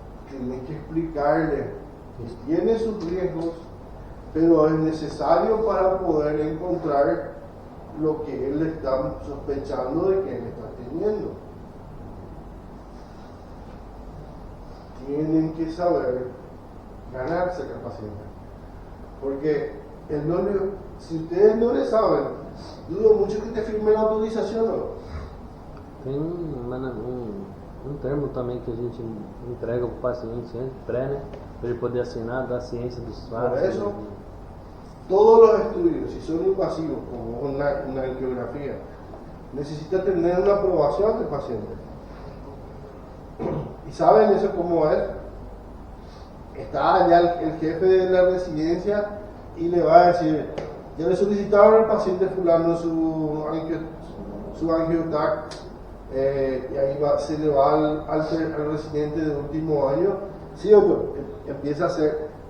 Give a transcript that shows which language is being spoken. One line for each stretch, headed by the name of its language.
Spanish: Tiene que explicarle que tiene sus riesgos, pero es necesario para poder encontrar lo que él está sospechando de que él está teniendo. Tienen que saber ganarse al paciente, porque si ustedes no le saben, dudo mucho que te firme la autorización, ¿no?
Portuguese: Tem um termo também que a gente entrega para o paciente antes, pré, né? Para ele poder assinar da ciência dos fatos.
Spanish: Por eso, todos los estudios, si son invasivos, como una angiografía, necesita tener una aprobación del paciente. ¿Y saben eso cómo es? Está allá el jefe de la residencia y le va a decir, ya le solicitaron al paciente fulano su angiotac, y ahí se le va al residente de último año, sí doctor, empieza a hacer